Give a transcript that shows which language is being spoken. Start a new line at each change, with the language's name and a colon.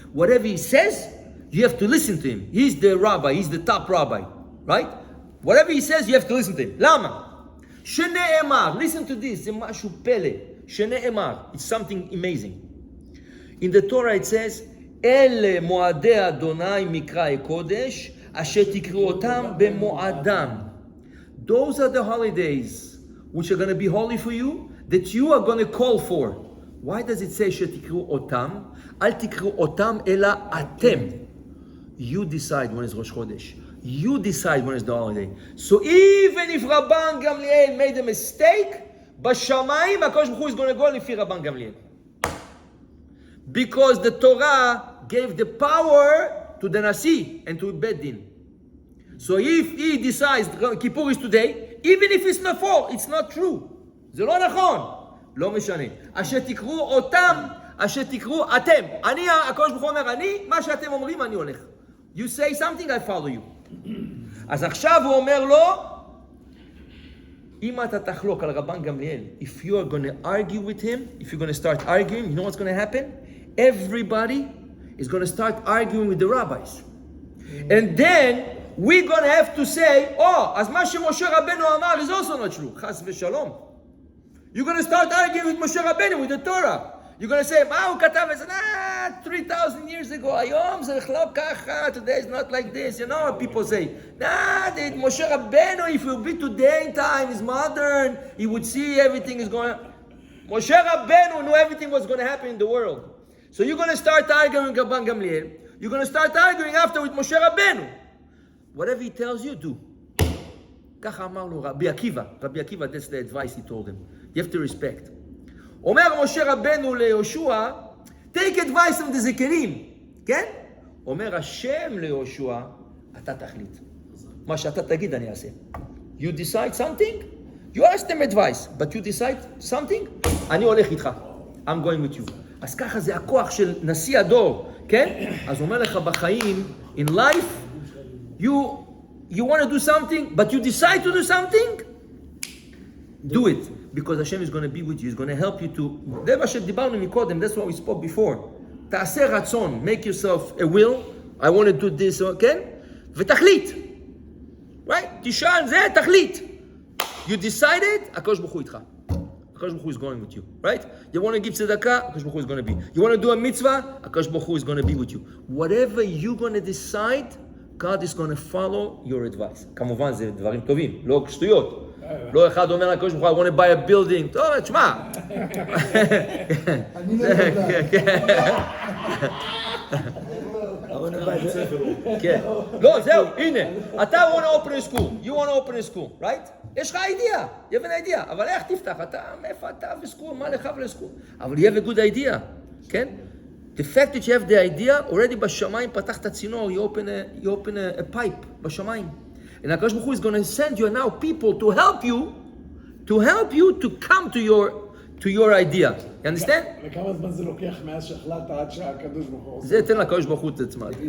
English: Whatever he says, you have to listen to him. He's the rabbi, he's the top rabbi. Right? Whatever he says, you have to listen to him.
Hebrew: למה? שנאמר,
English: listen to this,
Hebrew: זה משהו פלא. שנאמר,
English: it's something amazing. In the Torah it says,
Hebrew: אלה מועדי אדוני מקראי קודש, אשר תקראו אותם במועדם.
English: Those are the holidays which are going to be holy for you, that you are going to call for. Why does it say
Hebrew: שתקראו אותם? אל תקראו אותם, אלא אתם.
English: You decide when is Rosh Chodesh. You decide when is the holiday. So even if Rabban Gamliel made a mistake,
Hebrew: בשמיים,
English: הקדוש ברוך הוא is going to go
Hebrew: לפי רבן גמליאל.
English: Because the Torah gave the power to the Nasi and to Beit Din. So if he decides Kippur is today, even if it's not for, it's not true.
Hebrew: זה לא נכון. לא משנה. אשר תקראו אותם, אשר תקראו אתם. אני, הקדוש ברוך הוא אומר, מה שאתם אומרים, אני הולך.
English: You say something, I follow you.
Hebrew: אז עכשיו הוא אומר לו, אם אתה תחלוק על רבן גמליאל,
English: if you are going to argue with him, if you're going to start arguing, you know what's going to happen? Everybody is going to start arguing with the rabbis. And then we're going to have to say, oh,
Hebrew: אז מה שמשה רבנו אמר
English: is also not true.
Hebrew: חס ושלום.
English: You're going to start arguing with Moshe Rabbeinu, with the Torah. You're going to say,
Hebrew: מה הוא כתב?
English: It's 3,000 years ago.
Hebrew: היום זה לא ככה.
English: Today is not like this. You know what people say? Moshe Rabbeinu, if it would be today in time, is modern. He would see everything is going on. Moshe Rabbeinu knew everything was going to happen in the world. So you're going to start arguing with Rabban Gamliel. You're going to start arguing after with Moshe Rabbeinu. Whatever he tells you, do.
Hebrew: ככה אמר לו רבי עקיבא.
English: רבי עקיבא, that's the advice he told him. You have to respect.
Hebrew: אומר משה רבנו ליהושע,
English: take advice from the
Hebrew: זקנים, כן? אומר השם ליהושע, אתה תחליט. מה שאתה תגיד אני אעשה.
English: You decide something, you ask them advice, but you decide something,
Hebrew: אני הולך איתך.
English: I'm going with you.
Hebrew: אז ככה זה הכוח של נשיא הדור, כן? אז אומר לך בחיים,
English: in life, you want to do something, but you decide to do something, do it. Because Hashem is going to be with you. He's going to help you to...
Hebrew: זה מה שדיברנו מקודם,
English: that's what we spoke before.
Hebrew: תעשה רצון,
English: make yourself a will, I want to do this, כן?
Hebrew: ותחליט.
English: Right?
Hebrew: תשאל זה, תחליט.
English: You decided,
Hebrew: הקדוש ברוך הוא איתך.
English: הקדוש ברוך הוא is going with you. Right? You want to give tzedakah, הקדוש ברוך הוא is going to be. You want to do a mitzvah, הקדוש ברוך הוא is going to be with you. Whatever you're going to decide, God is going to follow your advice.
Hebrew: כמובן זה דברים טובים, לא שטויות. לא אחד אומר לקדוש ברוך הוא,
English: I want to buy a building.
Hebrew: טוב, תשמע. אני לא יודע. כן. לא, זהו, הנה. אתה
English: want to open a school. You want to open a school, right?
Hebrew: יש לך idea.
English: You have an idea.
Hebrew: אבל איך תפתח? אתה, מאיפה אתה וסקול? מה לך ולסקול?
English: אבל you have a good idea. כן? The fact that you have the idea, already
Hebrew: בשמיים פתחת צינור,
English: you open a pipe בשמיים. And HaKadosh Baruch Hu is going to send you now people to help you to come to your idea. You understand?
Hebrew: וכמה זמן זה לוקח מאז שהחלטת עד שהקדוש ברוך הוא עושה? זה תן לקדוש ברוך הוא את עצמה.